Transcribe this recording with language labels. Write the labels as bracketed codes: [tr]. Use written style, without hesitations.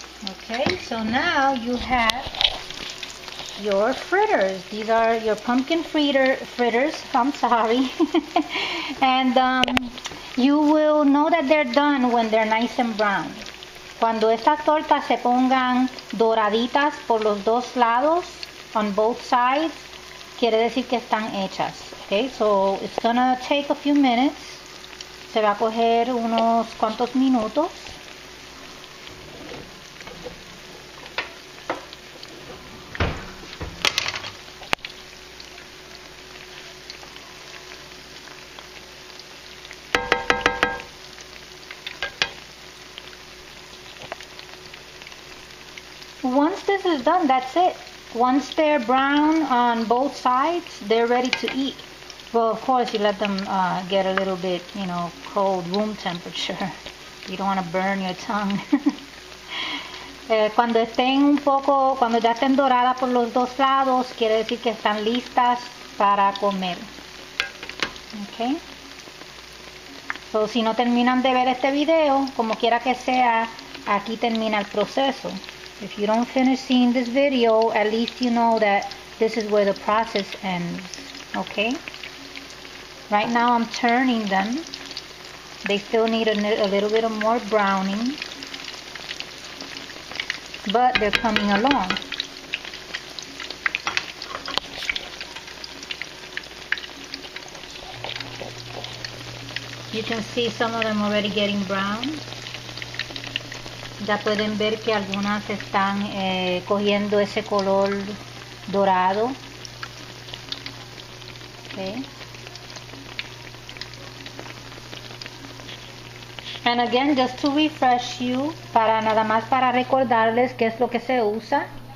[en] Okay, so now you have your fritters. These are your pumpkin fritters. I'm sorry. And you will know that they're done when they're nice and brown. [es] Cuando estas tortas se pongan doraditas por los dos lados, [en] on both sides, [es] quiere decir que están hechas. [en] Okay, so it's gonna take a few minutes. [es] Se va a coger unos cuantos minutos. [en] Once this is done, that's it. Once they're brown on both sides, they're ready to eat. Well, of course, you let them get a little bit, cold, room temperature. You don't want to burn your tongue. [es] Cuando ya estén doradas por los dos lados, quiere decir que están listas para comer. [en] Okay. [es] So, si no terminan de ver este video, como quiera que sea, aquí termina el proceso. [en] If you don't finish seeing this video, at least you know that this is where the process ends, okay? Right now I'm turning them. They still need a little bit of more browning, but they're coming along. You can see some of them already getting brown. [es] Ya pueden ver que algunas están cogiendo ese color dorado. [en] Okay. And again, just to refresh you, [es] nada más para recordarles qué es lo que se usa.